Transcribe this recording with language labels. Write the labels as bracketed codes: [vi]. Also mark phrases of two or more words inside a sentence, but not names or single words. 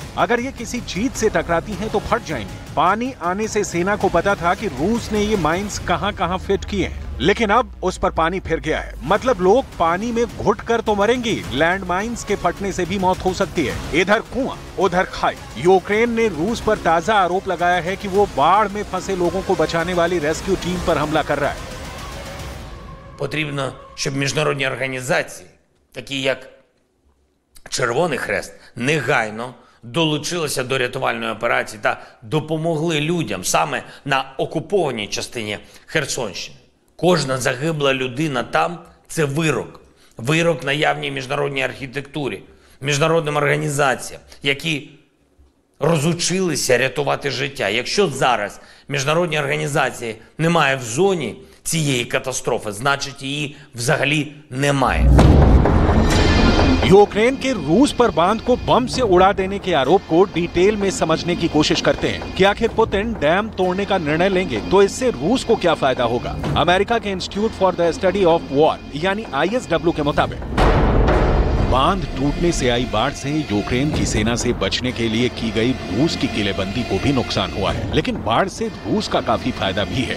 [hi] अगर ये किसी चीज से टकराती हैं तो फट जाएंगी। पानी आने से सेना को पता था कि रूस ने ये माइन्स कहां-कहां फिट किए हैं, लेकिन अब उस पर पानी फिर गया है। मतलब लोग पानी में घुट कर तो मरेंगे, लैंडमाइन्स के फटने से भी मौत हो सकती है। इधर कुआं उधर खाई। यूक्रेन ने रूस पर ताजा आरोप लगाया है कि वो बाढ़ में फंसे लोगों को बचाने वाली [en] rescue team [hi] पर हमला कर रहा है। [uk] Потрібно, щоб міжнародні організації, такі як Червоний Хрест, негайно долучилися до рятувальної операції та допомогли людям саме на окупованій частині Херсонщини. Кожна загибла людина там – це вирок. Вирок наявній міжнародній архітектурі, міжнародним організаціям, які розучилися рятувати життя. Якщо зараз міжнародні організації немає в зоні цієї катастрофи, значить її взагалі немає. [hi] यूक्रेन के रूस पर बांध को बम से उड़ा देने के आरोप को डिटेल में समझने की कोशिश करते हैं कि आखिर पुतिन डैम तोड़ने का निर्णय लेंगे तो इससे रूस को क्या फायदा होगा। अमेरिका के इंस्टीट्यूट फॉर द स्टडी ऑफ वॉर यानी ISW के मुताबिक बांध टूटने से आई बाढ़ से यूक्रेन की सेना से बचने के लिए की गई रूस की किलेबंदी को भी नुकसान हुआ है, लेकिन बाढ़ से रूस का काफी फायदा भी है।